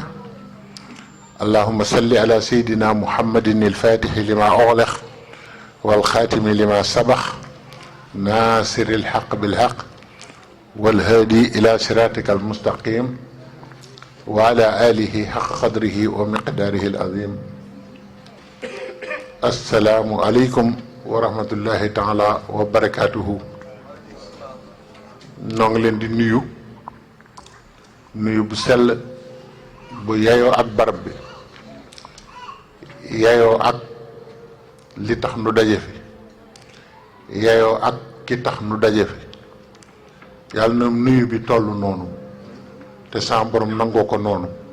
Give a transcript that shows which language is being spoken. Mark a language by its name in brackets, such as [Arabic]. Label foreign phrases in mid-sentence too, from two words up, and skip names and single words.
[Arabic] اللهم صل على سيدنا محمد الفاتح لما أغلق والخاتم لما سبق ناصر الحق بالحق والهادي إلى صراطك المستقيم وعلى آله حق قدره ومقداره العظيم. السلام عليكم ورحمة الله تعالى وبركاته. [Wolof] noo ngi leen di nuyu bu sell bu yayoo ak barab bi yayoo ak li tax nu daje fi yayoo ak ki tax nu daje fi yàlla na nuyu bi toll noonu te sa borom nangoo ko noonu.